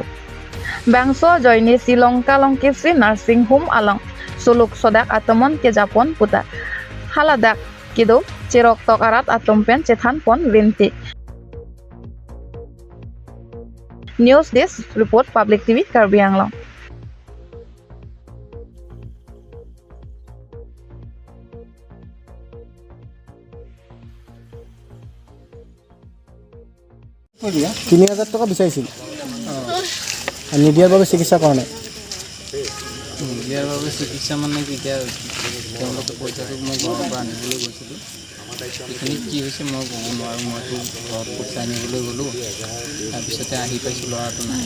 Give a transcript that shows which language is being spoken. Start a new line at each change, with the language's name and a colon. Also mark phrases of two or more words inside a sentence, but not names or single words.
Karbi: Bangso joyni Silongka longki Sri Nursing Home along suluk sodak atomon ke Japon puta. Haladak kido cirok tok arat atompen cethan pon rinti.
English: News Desk Report Public TV Karbi Anglong.
Assamese: তিনি হাজাৰ টকা বিচাৰিছিল নিদিয়াৰ বাবে চিকিৎসা কৰা নাই নিদিয়াৰ বাবে চিকিৎসা মানে কি এতিয়া তেওঁলোকে পইচাটো মই ঘৰৰ পৰা আনিবলৈ গৈছিলোঁ সেইখিনিত কি হৈছে মই ক'ব নোৱাৰোঁ মইতো ঘৰত পইচা আনিবলৈ গ'লোঁ তাৰপিছতে আহি পাইছোঁ ল'ৰাটো নাই